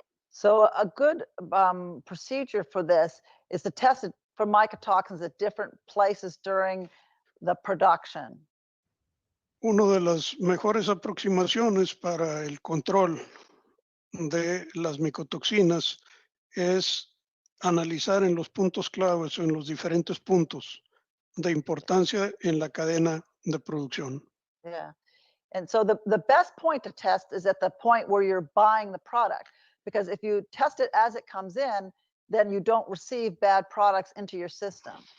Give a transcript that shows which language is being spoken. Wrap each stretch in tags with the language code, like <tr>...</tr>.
<en>So a good procedure for this is to test it for mycotoxins at different places during the production.</en> <es>Una de las mejores aproximaciones para el control de las micotoxinas es analizar en los puntos claves o en los diferentes puntos de importancia en la cadena de producción.</es> <en>Yeah. And so the best point to test is at the point where you're buying the product, because if you test it as it comes in, then you don't receive bad products into your system.</en>